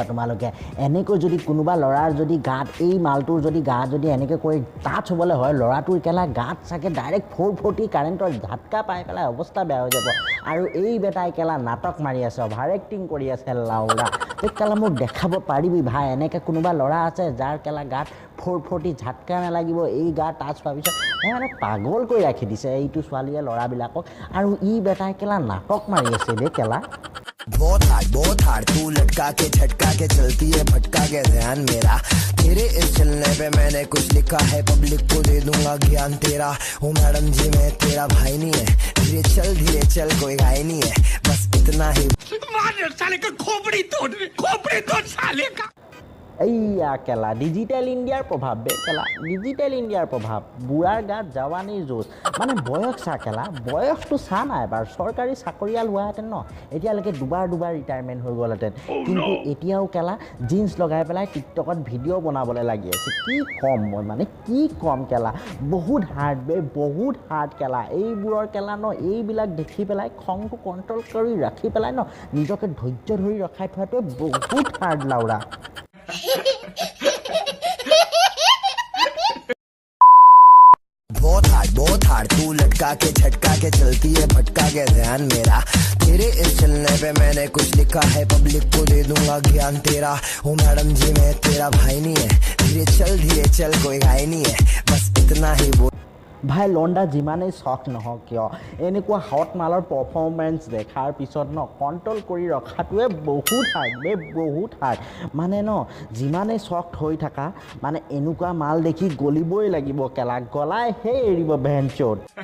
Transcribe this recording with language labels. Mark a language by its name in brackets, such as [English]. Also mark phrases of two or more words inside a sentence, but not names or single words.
[Assamese] তোমালোকে এনেকৈ যদি কোনোবা ল'ৰাৰ যদি গাত এই মালটোৰ যদি গাত যদি এনেকৈ কৰি টাচ হ'বলৈ হয় ল'ৰাটোৰ কেলা গাত চাগে ডাইৰেক্ট 440 কাৰেণ্টৰ ঝাটকা পাই পেলাই অৱস্থা বেয়া হৈ যাব আৰু এই বেটাই কেলা নাটক মাৰি আছে [English] over acting [Assamese] কৰি আছে লাউৰা তই কেলা মোক দেখাব পাৰিবি ভাই এনেকৈ কোনোবা ল'ৰা আছে যাৰ কেলা গাত 440 ঝাটকা নালাগিব এই গাত টাচ পোৱাৰ পিছত মানে পাগল কৰি ৰাখি দিছে এইটো ছোৱালীয়ে ল'ৰাবিলাকক আৰু ই বেটাই কেলা নাটক মাৰি আছে দে কেলা [Hindi] बहुत हार्ड तू लटका के झटका के चलती है भटका के ध्यान मेरा तेरे इस चलने पे मैंने कुछ लिखा है पब्लिक को दे दूंगा ज्ञान तेरा हूँ मैडम जी मैं तेरा भाई नहीं है धीरे चल कोई घाई नहीं है बस इतना ही साले का खोपड़ी तोड़ साले का [Assamese] এইয়া কেলা ডিজিটেল ইণ্ডিয়াৰ প্ৰভাৱ বে কেলা ডিজিটেল ইণ্ডিয়াৰ প্ৰভাৱ বুঢ়াৰ গাত জৱানীৰ জোচ মানে বয়স চা কেলা বয়সটো চা নাই এবাৰ চৰকাৰী চাকৰিয়াল হোৱাহেঁতেন ন এতিয়ালৈকে দুবাৰ ৰিটায়াৰমেণ্ট হৈ গ'লহেঁতেন কিন্তু এতিয়াও কেলা জিন্স লগাই পেলাই টিকটকত ভিডিঅ' বনাবলৈ লাগি আছে কি কম মই মানে কি কম কেলা বহুত হাৰ্ড বে বহুত হাৰ্ড কেলা এইবোৰৰ কেলা ন এইবিলাক দেখি পেলাই খংটো কণ্ট্ৰল কৰি ৰাখি পেলাই ন নিজকে ধৈৰ্য ধৰি ৰখাই থোৱাটোৱে বহুত হাৰ্ড লাউৰা [Hindi] बहुत हार्ड तू लटका के झटका के चलती है भटका के ध्यान मेरा। तेरे इस चलने पे मैंने कुछ लिखा है, पब्लिक को दे दूंगा ज्ञान तेरा। ओ मैडम जी मैं तेरा भाई नहीं है, धीरे चल कोई घाई नहीं है, बस इतना ही बोल। [Assamese] ভাই লণ্ডা যিমানেই চখ নহওক কিয় এনেকুৱা হট মালৰ পাৰফৰ্মেঞ্চ দেখাৰ পিছত ন কণ্ট্ৰল কৰি ৰখাটোৱে বহুত হাৰ্ড মানে ন যিমানেই চখ হৈ থাকা মানে এনেকুৱা মাল দেখি গলিবই লাগিব, কেলা গলাই সেই এৰিব ভেঞ্চত।